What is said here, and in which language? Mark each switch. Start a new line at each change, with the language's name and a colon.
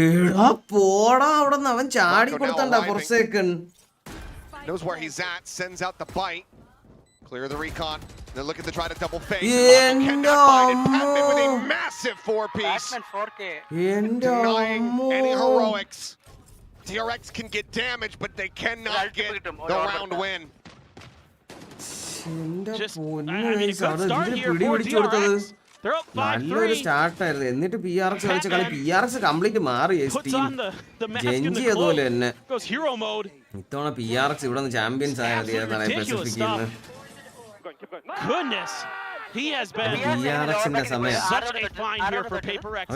Malayalam: എടാ പോടാ അവിടുന്ന് അവൻ ചാടി കൊടുത്തണ്ട
English: for a second. Knows where he's at, sends out the bite. Clear the recon. They're looking to try to double fake. Cannot find it. Batman with a massive 4-piece. Denying any heroics. DRX can get damage, but they cannot get the round win. Just, I mean, a good start here for DRX. They're up 5-3.
Malayalam: Start ആയിരുന്നു. എന്നിട്ട് PRX കളിച്ച കളി PRX complete മാറി. ജെഞ്ചി അതുപോലെ തന്നെ ഇത്തവണ PRX ഇവിടെ നിന്ന് ചാമ്പ്യൻസ് ആയത് സ്പെസിഫിക് ചെയ്യുന്നത്.
English: Goodness, he has been such a find here for PRX.